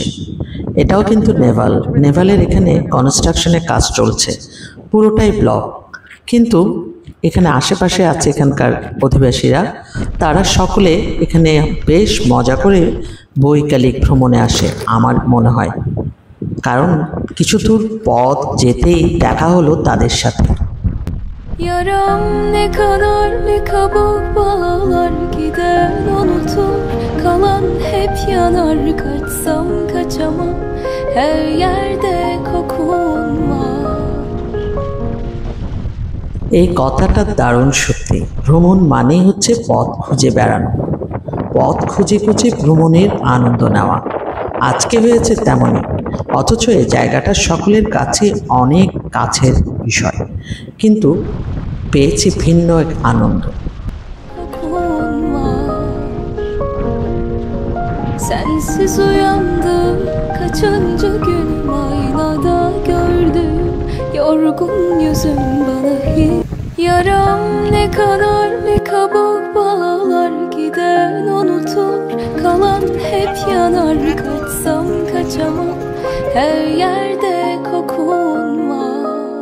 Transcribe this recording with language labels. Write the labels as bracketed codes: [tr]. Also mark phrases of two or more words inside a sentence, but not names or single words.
[bn] এটাও কিন্তু নেভালের এখানে কনস্ট্রাকশনের কাজ চলছে, পুরোটাই ব্লক। কিন্তু এখানে আশেপাশে আছে এখানকার অধিবাসীরা, তারা সকলে এখানে বেশ মজা করে বৈকালিক ভ্রমণে আসে আমার মনে হয়, কারণ কিছু দূর পথ যেতেই দেখা হলো তাদের সাথে। [tr] Yaram ne kadar ne kabuk bağlar gider unutur kalan hep yanar kaçsam kaçamam her yerde kokun var. [bn] এই কথাটা দারুণ সত্যি। ভ্রমণ মানেই হচ্ছে পথ খুঁজে বেড়ানো, পথ খুঁজে খুঁজে ভ্রমণের আনন্দ নেওয়া। আজকে হয়েছে তেমনই, অথচ এই জায়গাটা সকলের কাছে অনেক কাছের বিষয়, কিন্তু পেয়েছি ভিন্ন এক আনন্দ। [tr] Sensiz uyandım kaçıncı günüm aynada gördüm yorgun yüzüm bana hiç. Yaram ne kadar ne kabuk bağlar gider unutur kalan hep yanar kaçsam kaçamam her yerde kokun var.